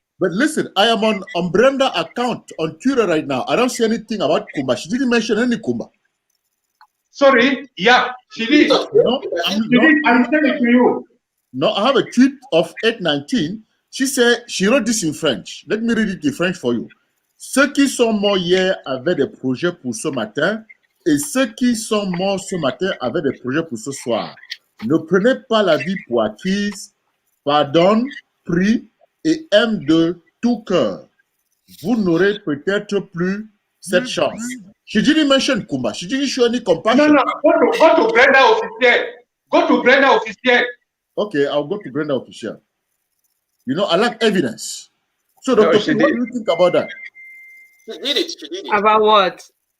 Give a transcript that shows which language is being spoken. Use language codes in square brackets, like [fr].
[en] But listen, I am on Brenda account on Twitter right now. I don't see anything about Kumba. She didn't mention any Kumba. Sorry, yeah, she did. No, I'm telling it to you. No, I have a tweet of 8/19. She said, she wrote this in French. Let me read it in French for you. [fr] Ceux qui sont morts hier avaient des projets pour ce matin et ceux qui sont morts ce matin avaient des projets pour ce soir. Ne prenez pas la vie pour acquise. Pardonne, prie et aime de tout cœur. Vous n'aurez peut-être plus cette chance. [en] She didn't mention Kumba. She didn't show any compassion. No, go to Brenda officiel. Go to Brenda officiel. Okay, I'll go to Brenda official. You know, I like evidence. So, Dr. P, what do you think about that? She did it. She did it. About what?